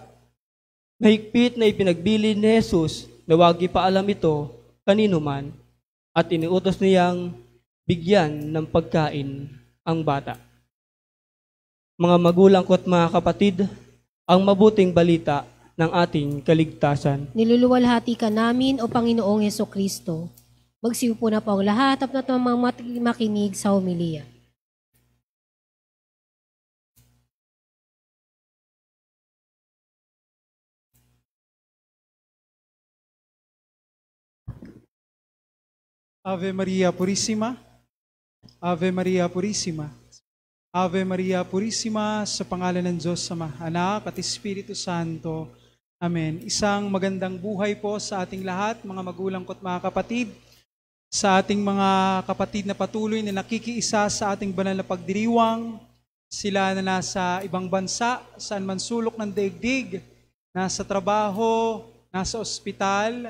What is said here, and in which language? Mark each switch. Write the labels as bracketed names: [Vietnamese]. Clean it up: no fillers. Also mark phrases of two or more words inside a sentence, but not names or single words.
[Filipino] Mahigpit na ipinagbili ni Jesus na huwag ipaalam ito kanino man, at iniutos niyang bigyan ng pagkain ang bata. Mga magulang ko at mga kapatid, ang mabuting balita ng ating kaligtasan. Niluluwalhati ka namin, O Panginoong Hesukristo. Magsiupo na po ang lahat at makinig sa homilia. [Latin] Ave Maria Purissima, Ave Maria Purissima, Ave Maria Purissima, [Filipino] sa pangalan ng Diyos Ama, Anak at Espiritu Santo. Amen. Isang magandang buhay po sa ating lahat, mga magulang ko at mga kapatid, sa ating mga kapatid na patuloy na nakikiisa sa ating banal na pagdiriwang, sila na nasa ibang bansa, saan man sulok ng daigdig, nasa trabaho, nasa ospital.